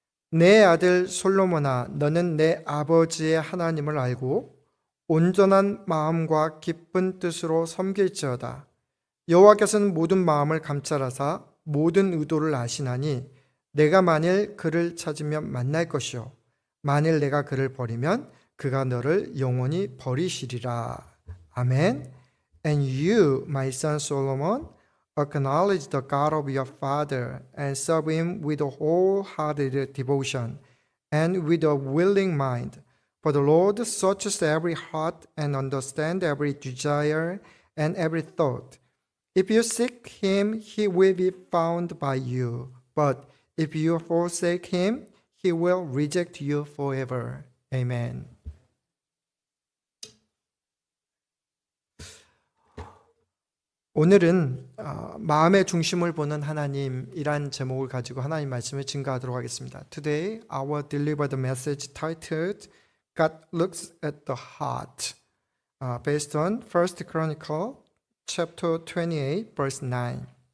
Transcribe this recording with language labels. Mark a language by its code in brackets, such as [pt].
[ko] 내 아들 솔로몬아, 너는 내 아버지의 하나님을 알고 온전한 마음과 기쁜 뜻으로 섬길지어다. 여호와께서는 모든 마음을 감찰하사 모든 의도를 아시나니 내가 만일 그를 찾으면 만날 것이요 만일 내가 그를 버리면 그가 너를 영원히 버리시리라. 아멘. [en] And you, my son Solomon, acknowledge the God of your father and serve him with a wholehearted devotion and with a willing mind. For the Lord searches every heart and understands every desire and every thought. If you seek him, he will be found by you. But if you forsake him, he will reject you forever. Amen. [ko] 오늘은 마음의 중심을 보는 하나님이란 제목을 가지고 하나님 말씀을 증거하도록 하겠습니다. [en] Today, I will deliver the message titled God looks at the heart, based on 1 Chronicle chapter 28, verse 9.